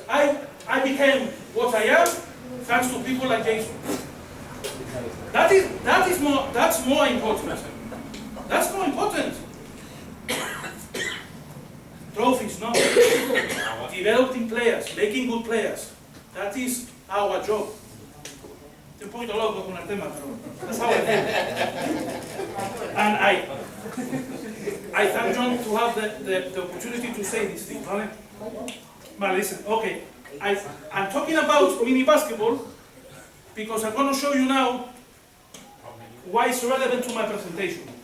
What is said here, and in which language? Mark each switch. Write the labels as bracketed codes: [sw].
[en] I became what I am thanks to people like Jason. That's more important. That's more important. Trophies, no? Developing players, making good players. That is our job. [es] Estoy un poquito loco con el tema, pero [en] that's how I feel. And I thank John to have the opportunity to say this thing, right? But listen, okay. I'm talking about mini basketball because I'm going to show you now why it's relevant to my presentation.